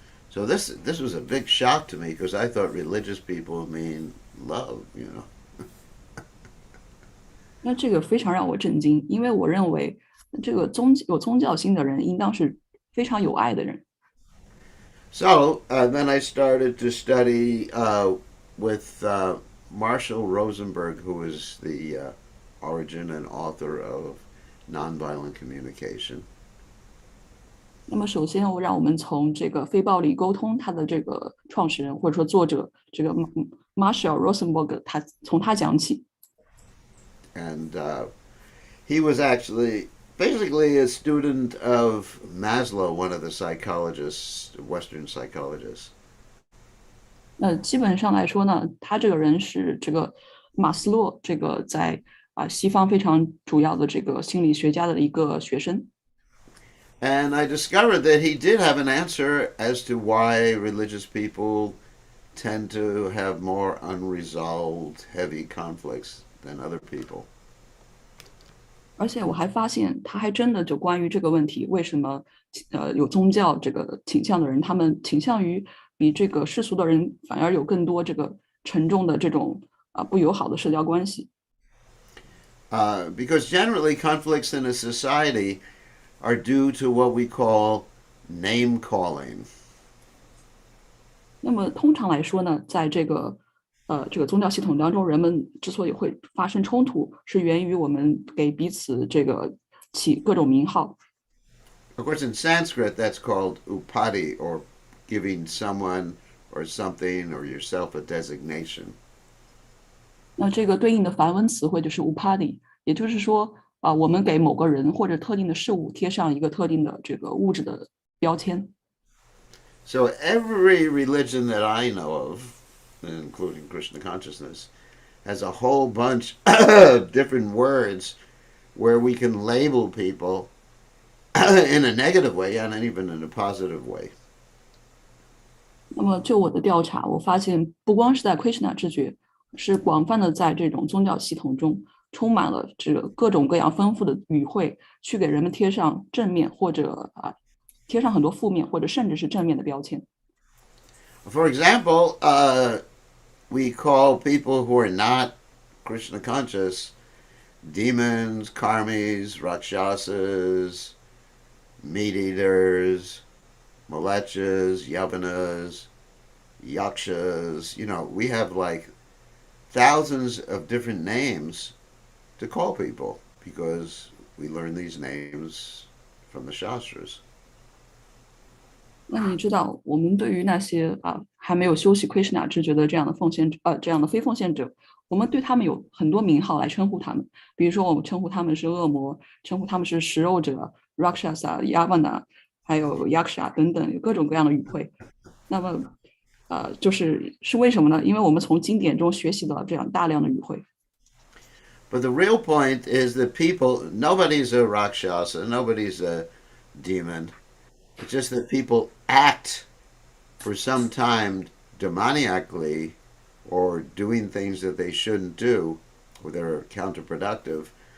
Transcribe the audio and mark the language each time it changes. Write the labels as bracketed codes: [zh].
[en] So this was a big shock to me because I thought religious people mean love, you know. [zh] 那这个非常让我震惊，因为我认为这个有宗教心的人应当是非常有爱的人。 [en] So then I started to study with Marshall Rosenberg, who is the origin and author of nonviolent communication. [zh] 那么首先，让我们从这个非暴力沟通它的这个创始人或者说作者这个Marshall Rosenberg，从他讲起。 [en] And he was actually basically a student of Maslow, one of the psychologists, Western psychologists. [zh] 那基本上来说呢，他这个人是这个马斯洛这个在西方非常主要的这个心理学家的一个学生。 [en] And I discovered that he did have an answer as to why religious people tend to have more unresolved, heavy conflicts than other people. [zh] 而且我还发现，他还真的就关于这个问题，为什么有宗教这个倾向的人，他们倾向于比这个世俗的人反而有更多这个沉重的这种不友好的社交关系。 [en] Because generally conflicts in a society are due to what we call name calling. [zh] 那么通常来说呢，在这个宗教系统当中，人们之所以会发生冲突，是源于我们给彼此这个起各种名号。 [en] Of course, in Sanskrit, that's called upadi, or giving someone or something or yourself a designation. [zh] 那这个对应的梵文词汇就是 upadi， 也就是说我们给某个人或者特定的事物贴上一个特定的这个物质的标签。 [en] So every religion that I know of, including Krishna consciousness, has a whole bunch of different words where we can label people in a negative way and even in a positive way. [zh] 那么就我的调查，我发现不光是在 Krishna 知觉，是广泛的在这种宗教系统中充满了这个各种各样丰富的语汇，去给人们贴上正面或者贴上很多负面或者甚至是正面的标签。 [en] For example, we call people who are not Krishna conscious demons, karmis, rakshasas, meat eaters, malechas, yavanas, yakshas. You know, we have like thousands of different names to call people because we learn these names from the Shastras. [zh] 那你知道，我们对于那些还没有修习 Krishna 知觉的这样的这样的非奉献者，我们对他们有很多名号来称呼他们。比如说，我们称呼他们是恶魔，称呼他们是食肉者 Rakshasa、Yavana， 还有 Yaksha 等等，有各种各样的语汇。那么，是为什么呢？因为我们从经典中学习到这样大量的语汇。 [en] But the real point is that nobody's a Rakshasa, nobody's a demon. It's just that people act for some time demoniacally or doing things that they shouldn't do or that are counterproductive.